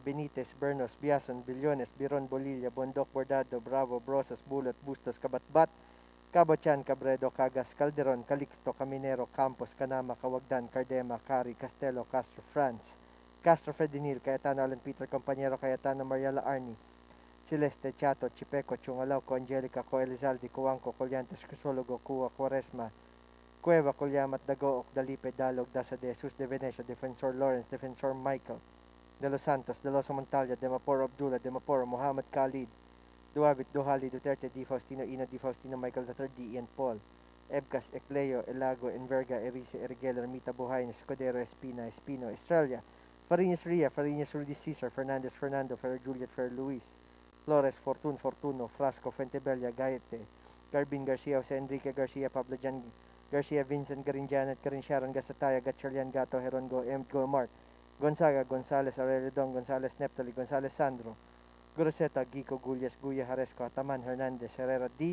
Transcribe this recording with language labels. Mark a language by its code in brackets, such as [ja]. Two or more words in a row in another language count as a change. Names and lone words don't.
[en] Benitez, Bernos, Biason, Billones, Biron, Bolilla, Bondok, Bordado, Bravo, Brosas, Bulot, Bustos, Kabatbat, Cabochan, Cabredo, Cagas, Calderon, Calixto, Caminero, Campos, Canama, Cawagdan, Cardema, Cari, Castelo, Castro, France, Castro Fredinil, Cayetano Alan Peter, Compañero, Cayetano Mariala Arni, Celeste, Chato, Chipeco, Chungalauco, Angelica, Co Elizalde, Cuanco, Colyantes, Crisologo, Cua, Quaresma, Cueva, Colyamat, Dagook, Dalipe, Dalog, Dasa de Jesus de Venecia, Defensor Lawrence, Defensor Michael, De Los Santos, De Los Montalya, Demaporo Abdullah, Demaporo, Muhammad Khalid, Duavit, Duhali, Duterte, Di Faustino, Ina, Di Faustino, Michael III, Ian Paul, Ebcas, Ecleo, Elago, Enverga, Erice, Erigel, Ermita, Buhayn, Escudero, Espina, Espino, Estrella, Fariñas Ria, Fariñas Rudy Cesar, Fernandez, Fernando, Fer Juliet, Fer Luis, Flores, Fortun, Fortuno, Frasco, Fuentebella, Gaete, Garbin Garcia, Jose Enrique Garcia, Pablo Jan Garcia, Vincent, Garin Janet, Garin Sharon, Gasataya, Gatchalian, Gato, Herongo, M. Mark, Gonzaga, Gonzales, Aurelio Don, Gonzales, Neptali, Gonzales, Sandro, Guroseta, Gico, Gullias, Guya, Jaresco, Ataman, Hernandez, Herrera D.